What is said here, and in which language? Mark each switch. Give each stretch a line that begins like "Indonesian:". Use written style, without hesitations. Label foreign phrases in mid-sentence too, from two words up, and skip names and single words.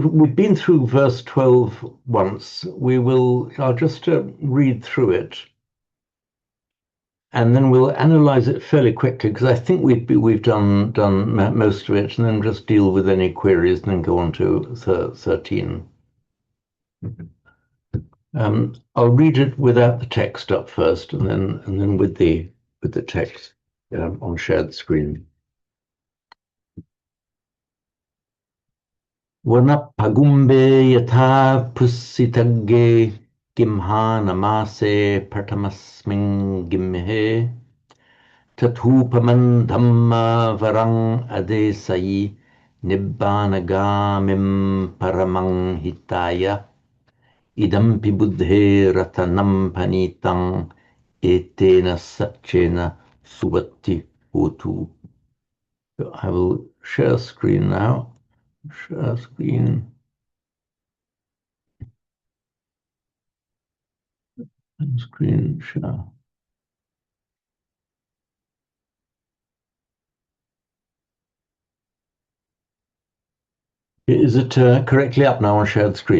English: We've been through verse 12 once. I'll just read through it, and then we'll analyze it fairly quickly because I think we've done most of it, and then just deal with any queries, and then go on to 13. I'll read it without the text up first, and then with the text on shared screen.
Pali: Vanapagumbe yatha pussitagge gimha namase partamasmin gimhe tathupaman dhamma varang adesai nibbanagamim paramang hitaya idampi buddhe ratanam panitang etena satchena subatti hotu.
English: So I will share screen now. Share screen. Screen share. Is it correctly up now on shared screen?